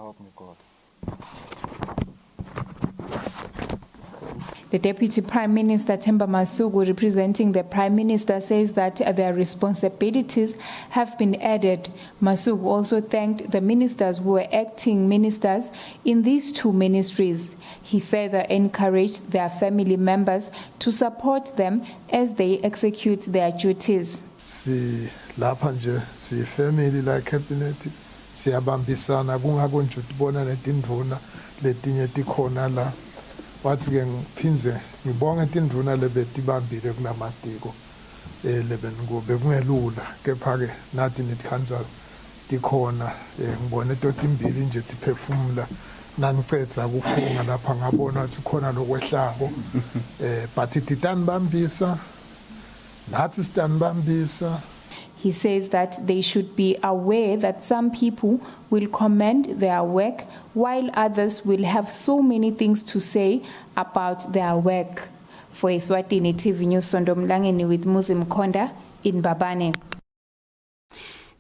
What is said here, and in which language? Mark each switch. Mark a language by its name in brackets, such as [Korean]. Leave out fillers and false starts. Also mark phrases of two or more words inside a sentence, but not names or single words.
[English] The Deputy Prime Minister, Themba Masuku, representing the Prime Minister, says that their responsibilities have been added. Masuku also thanked the ministers who were acting ministers in these 2 ministries. He further encouraged their family members to support them as they execute their duties. [Swati] Lapha nje si family la cabinet siyabambisana kungakonje utibona netindvuna letinye tikhona la. Wathi ke ngiphinze ngibonga tindvuna lebetibambile kunamatiko lebengobe kungelula kepha ke nathi nithanza tikhona ngibone totimbili nje tiphefumula nanicetsa kufunga lapha ngabona ukuthi khona lokwehlako but titanibambisa nathi sitanibambisa. [English] He says that they should be aware that some people will commend their work while others will have so many things to say about their work. For Eswatini TV News, Sondomlangeni with Muzim Konda in Babane.